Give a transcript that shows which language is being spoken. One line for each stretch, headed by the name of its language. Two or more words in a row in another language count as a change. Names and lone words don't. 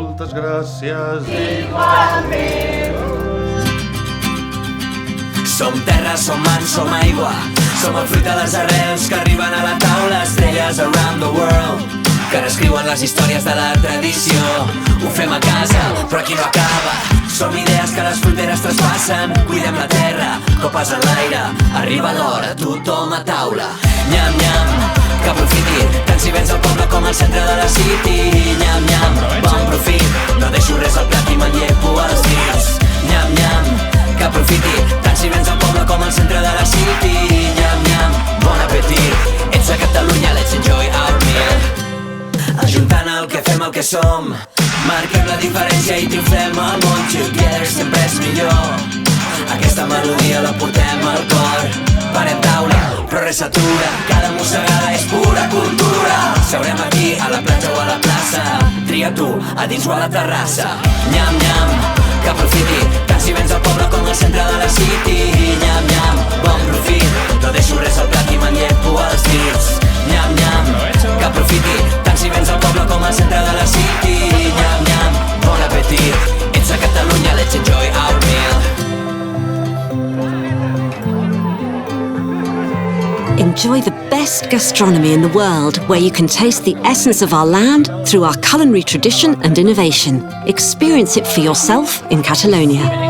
Catalan: moltes gràcies. Som terra, som mans, som aigua, som el fruit de les arrels que arriben a la taula, estrelles
English: around the world,
Catalan: que reescriuen les històries de la tradició. Ho fem a casa, però aquí no acaba. Som idees que les fronteres traspassen. Cuidem la terra, copes en l'aire. Arriba l'hora, tothom a taula. Nyam, nyam, que aprofiti tant si vens al poble com al centre de la city. Nyam, nyam, bon profit, no deixo res al plat i me'n llepo els dits. Nyam, nyam, que aprofiti tant si vens al poble com al centre de la city. Nyam, nyam, bon apetit. Ets a Catalunya,
English: let's enjoy our meal.
Catalan: Ajuntant el que fem, el que som, marquem la diferència i triomfem al món. Together sempre és millor. Aquesta melodia la portem al cor. Parem taula, però res s'atura. Cada mossegada és pura cultura. Seurem aquí, a la platja o a la plaça. Tria tu, a dins o a la terrassa. Nyam, nyam, que aprofiti tant si vens al poble com al centre de la city. Nyam, nyam, bon profit, no deixo res al plat i me'n llepo els dits. Nyam, nyam, que aprofiti tant si vens al poble com al centre de la city. Nyam, nyam, bon apetit. Ets a Catalunya,
English: let's enjoy our meal. Enjoy the best gastronomy in the world, where you can taste the essence of our land through our culinary tradition and innovation. Experience it for yourself in Catalonia.